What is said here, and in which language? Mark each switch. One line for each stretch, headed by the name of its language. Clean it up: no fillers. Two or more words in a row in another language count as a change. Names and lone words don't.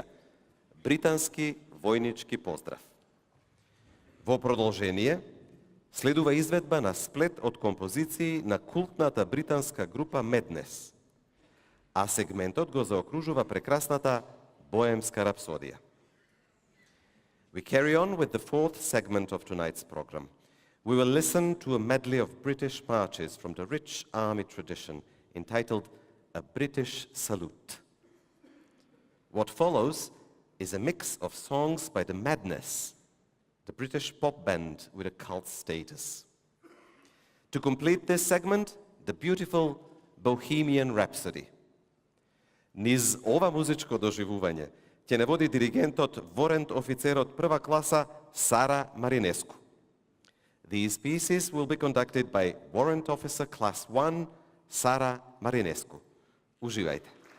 Macedonian: Британски војнички поздрав. Во продолжение, следува изведба на сплет од композиции на култната британска група Madness, а сегментот го заокружува прекрасната Боемска рапсодија.
English: We carry on with the fourth segment of tonight's program. We will listen to a medley of British marches from the rich army tradition entitled A British Salute. What follows is a mix of songs by the Madness, the British pop band with a cult status. To complete this segment, the beautiful Bohemian Rhapsody.
Macedonian: Низ ова музичко доживување ќе не води диригентот ворент офицерот прва класа Сара Маринеску.
English: These pieces will be conducted by Warrant Officer Class 1 Sara Marinescu.
Serbian: Uživajte.